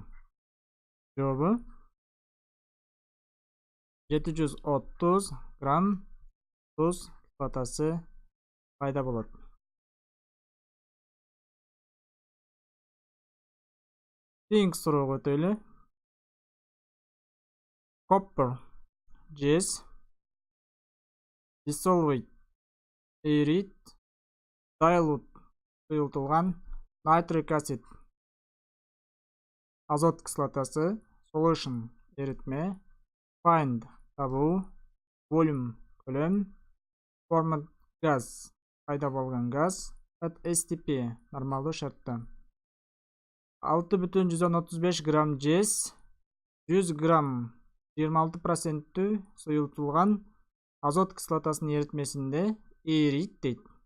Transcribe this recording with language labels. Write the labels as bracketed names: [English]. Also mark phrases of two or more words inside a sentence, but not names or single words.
[Kyrgyz] Жообу 730 грамм туз кислотасы пайда болот. Кийинки суроого өтөлү. Copper жез dissolved erит dilute суюлтулган [English] nitric acid [Kyrgyz] азот кислотасы solution эритме find табуу volume көлөм [English] formed gas [Kyrgyz] пайда болгон газ [English] at STP [Kyrgyz] нормалдуу шартта 6,135 грамм жез 100 грамм 26% суюлтулган азот кислотасынын эритмесинде эрийт дейт.